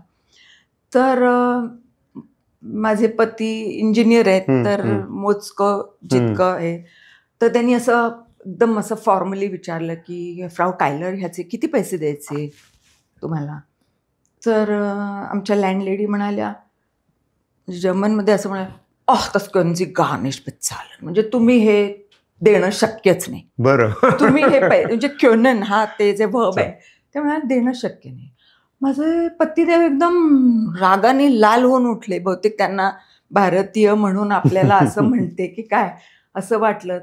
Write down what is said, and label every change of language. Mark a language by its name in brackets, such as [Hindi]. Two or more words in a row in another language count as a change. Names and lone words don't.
[Marathi] तर माझे पती इंजिनियर आहेत तर मोजकं जितकं आहे. तर त्यांनी असं एकदम असं फॉर्मली विचारलं की फ्राऊ कायलर ह्याचे किती पैसे द्यायचे तुम्हाला. तर आमच्या लँडलेडी म्हणाल्या जर्मनमध्ये असं म्हणाल्या [German] das können Sie gar nicht bezahlen. [Marathi] म्हणजे तुम्ही हे देणं शक्यच नाही. बरं. तुम्ही हे म्हणजे können हा ते जे वर्ब आहे ते म्हणाले देणं शक्य नाही. माझे पतिदेव एकदम रागाने लाल होऊन उठले. बहुतेक त्यांना भारतीय म्हणून आपल्याला असं म्हणते की काय असं वाटलं.